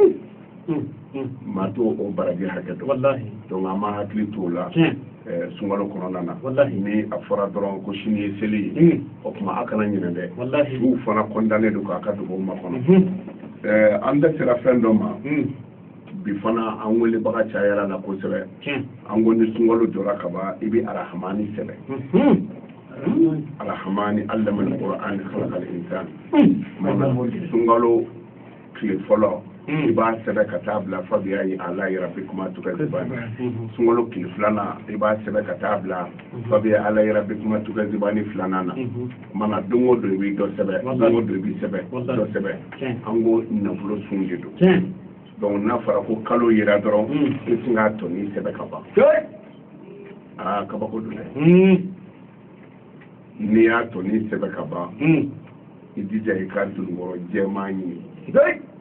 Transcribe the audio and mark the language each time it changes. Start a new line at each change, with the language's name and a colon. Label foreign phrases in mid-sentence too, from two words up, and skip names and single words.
Bambara: maa t'o o baraji hakɛ dɔn donc an ma hakili t'o la sunkalo kɔnɔna na ni a fɔra dɔrɔn ko sini ye seli ye o tuma a kana ɲinɛ dɛ suw fana condamné don k'a ka dugawu makɔnɔ an da sera fɛn dɔ ma bi fana an welebaga cayara la kosɛbɛ an ko ni sunkalo jɔra ka ban i bɛ arahamani sɛbɛn
Arabic: الرحمن علم القرآن خلق الإنسان
Bambara: sunkalo tile fɔlɔ i b'a sɛbɛn ka taa bila
Arabic: فبأي آلاء ربكما تكذبان
Bambara: sunkalo tile filanan i b'a sɛbɛn ka taa bila
Arabic: فبأي آلاء ربكما تكذبان
Bambara: filanan na mana don o don i bɛ dɔ sɛbɛn don o don i bɛ sɛbɛn dɔ sɛbɛn an ko nafolo sun de don donc n'a fɔra ko kalo yera dɔrɔn i tɛ k'a tɔ ni sɛbɛn ka ban kabako don dɛ n'i y'a tɔ ni sɛbɛn ka ban i jija i ka dununkɔrɔ jɛman ɲini